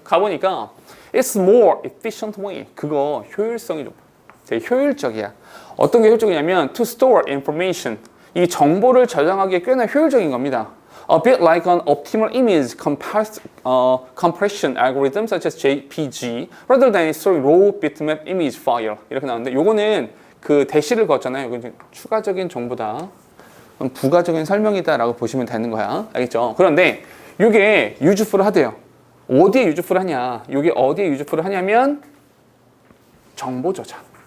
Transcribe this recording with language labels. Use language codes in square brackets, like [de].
[ko] 가보니까 [en] It's more efficient way. [ko] 그거 효율성이 좀 되게 효율적이야. 어떤 게 효율적이냐면 [en] To store information. [ko] 이 정보를 저장하기에 꽤나 효율적인 겁니다. [en] A bit like an optimal image compression algorithm such as JPG rather than storing raw bitmap image file [ko] 이렇게 나오는데 요거는 그 대시를 거쳤잖아요. 이건 추가적인 정보다 부가적인 설명이다 라고 보시면 되는 거야. 알겠죠? 그런데 이게 useful 하대요. 어디에 useful 하냐? 이게 어디에 useful 하냐면 정보 저장.